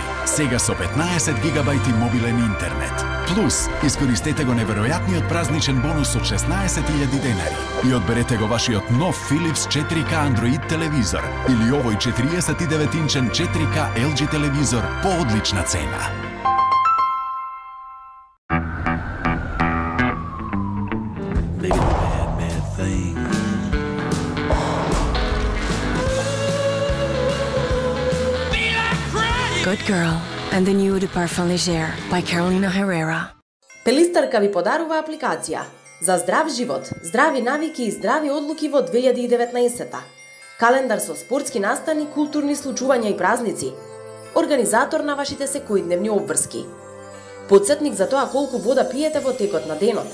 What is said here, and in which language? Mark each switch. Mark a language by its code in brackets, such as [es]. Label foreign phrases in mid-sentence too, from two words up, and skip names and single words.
[mk] Сега со 15 гигабајти мобилен интернет. Плюс, искористете го неверојатниот празничен бонус од 16.000 денари и одберете го вашиот нов Philips 4K Android телевизор или овој 49-инчен 4K LG телевизор по одлична цена. [en] Good Girl and the new de Parfum Légère by Carolina Herrera. [mk] Пелистарка ви подарува апликација за здрав живот, здрави навики и здрави одлуки во 2019-та. Календар со спортски настани, културни случувања и празници. Организатор на вашите секојдневни обврски. Подсетник за тоа колку вода пиете во текот на денот.